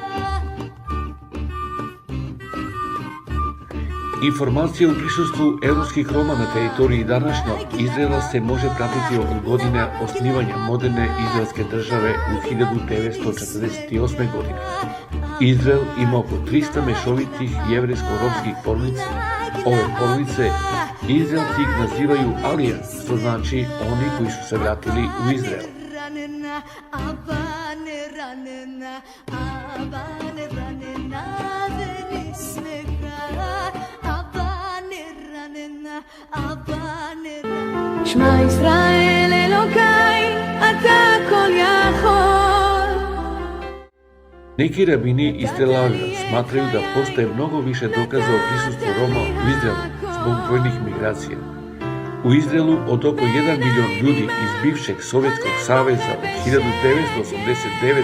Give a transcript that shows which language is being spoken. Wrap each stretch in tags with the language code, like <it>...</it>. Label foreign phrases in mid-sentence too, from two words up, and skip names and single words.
<sr>Informacija u prisustvu evropskih Roma na teritoriji današnjeg Izraela se može pratiti od godine osnivanja moderne izraelske države u 1948. godine. Izrael ima oko 300 mešovitih jevrejsko-romskih porodica. Ove porodice Izraelci ih nazivaju Alija, što znači oni koji su se vratili u Izrael.</sr> <he>שמע ישראל אלוקיי, אתה כל יכול.</he> <sr>Neki rabini iz Tel Aviva smatraju da postoje mnogo više dokaza o prisustvu Roma u Izraelu zbog brojnih migracija. U Izraelu od oko 1 milion ljudi iz bivšeg Sovjetskog saveza od 1989.</sr>